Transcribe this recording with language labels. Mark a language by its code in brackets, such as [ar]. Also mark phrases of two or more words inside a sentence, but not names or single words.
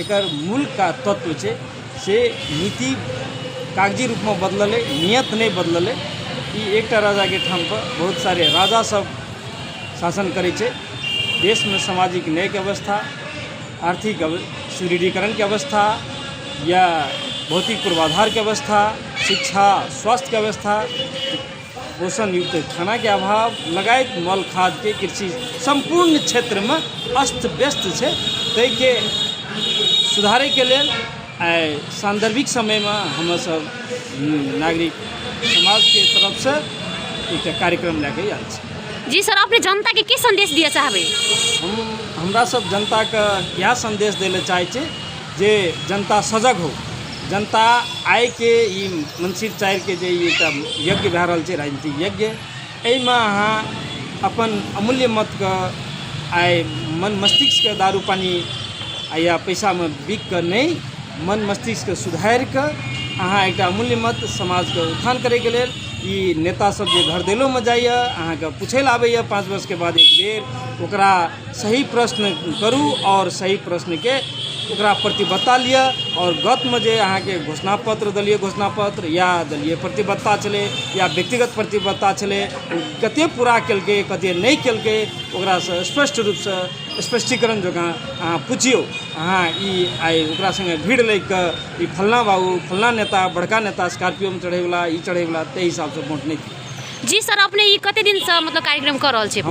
[mai] एकर मूल का तत्व छै से नीति कागजी रूप में बदलले, नियत नहीं बदलले। ई एकटा राजा के ठाम पर बहुत सारे राजा सब शासन करे छै। देश में सामाजिक न्याय के अवस्था, आर्थिक सुदृढ़ीकरण की अवस्था, या भौतिक पूर्वाधार की अवस्था, शिक्षा स्वास्थ्य की अवस्था, पोषण युक्त खाना के अभाव लगायत मल खाद के कृषि संपूर्ण क्षेत्र में अस्त व्यस्त है। तै के सुधारे के लेल सांदर्भिक समय में हम सब नागरिक समाज के तरफ से एक कार्यक्रम लेके आयल छी। जी सर, अपने जनता के की संदेश दिए चाहबै? हमरा सब जनता के यह संदेश देले चाहे छे जे जनता सजग हो। जनता आय के ई मनसीर चारि के जे एकटा यज्ञ भए रहल छै, राजनीतिक यज्ञ, एहिमे अहाँ अपन अमूल्य मत के आय मन मस्तिष्क के दारू पानी या पैसा में बिक कर नहीं, मन मस्तिष्क के सुधार के अहाँ एकटा अमूल्य मत समाज के उत्थान करे के लेल ई नेता सब जे घर दिलों में जाइए, अहाँके पूछे ला आबैए 5 वर्ष के बाद एक बेर, ओकरा सही प्रश्न करू और सही प्रश्न के ओकरा प्रतिबद्धता लिया। और गत में जे अहाँके घोषणा पत्र, दलीय घोषणा पत्र या दलीय प्रतिबद्धता चले या व्यक्तिगत प्रतिबद्धता चले, कते पूरा केलकै कते नहीं केलकै, ओकरा से स्पष्ट रूप से स्पष्टीकरण जकाँ अहाँ पूछियो। अहाँ ई आइ ओकरा संगे भीड़ लग कऽ ई फलना बाबू, फलना नेता, बड़का नेता स्कॉर्पियो में चढ़ेवला, ई चढ़ेवला, ताहि हिसाब से वोट नहीं दियौ। जी सर, अपने ये कते दिन से मतलब कार्यक्रम कर रहल छी?